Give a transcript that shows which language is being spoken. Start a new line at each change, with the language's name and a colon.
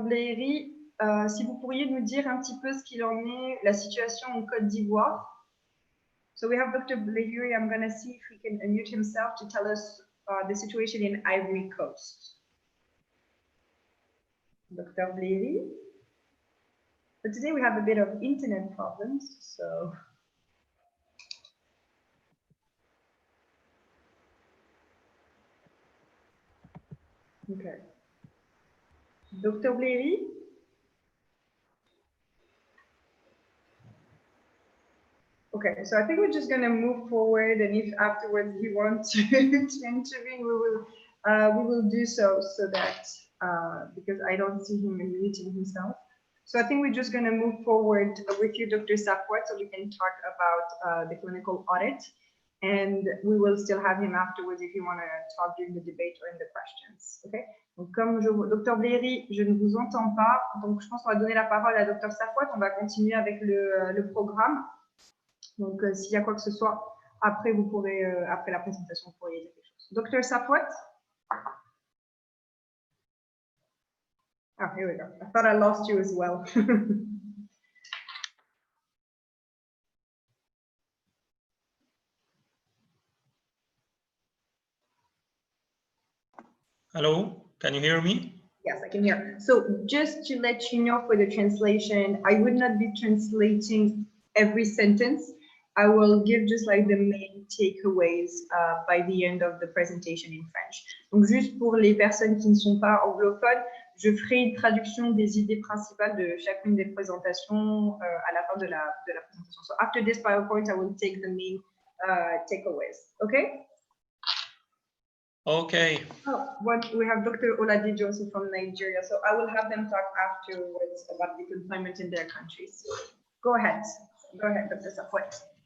French: Bléry, si vous pourriez nous dire un petit peu ce qu'il en est, la situation en Côte d'Ivoire.
English: So we have Dr. Bléry. I'm going to see if he can unmute himself to tell us the situation in Ivory Coast. Dr. Bléry. But today we have a bit of internet problems, so. Okay. Dr. Bléry? Okay, so I think we're just going to move forward, and if afterwards he wants to intervene, we will do so that because I don't see him unmuting himself. So I think we're just going to move forward with you, Dr. Safwat, so we can talk about the clinical audit, and we will still have him afterwards if you want to talk during the debate or in the questions.
French: Okay. Donc, comme Dr. Bléry, je ne vous entends pas, donc je pense qu'on va donner la parole à Dr. Safwat. On va continuer avec le programme. Donc, s'il y a quoi que ce soit, après, vous pourrez, après la présentation, vous pourriez dire quelque chose.
English: Dr. Safwat? Ah, here we go. I thought I lost you as well. Hello, can you hear me? Yes, I can hear. So just to let you know for the translation, I would not be translating every sentence. I will give just like the main takeaways by the end of the presentation in French.
French: Donc juste pour les personnes qui ne sont pas anglophones, je ferai une traduction des idées principales de chacune des présentations à la fin de la présentation.
English: So after this PowerPoint, I will take the main takeaways. Okay? Okay. Oh, we have Dr. Oladijo Johnson from Nigeria, so I will have them talk afterwards about the confinement in their countries. Go ahead, Dr. Safwat.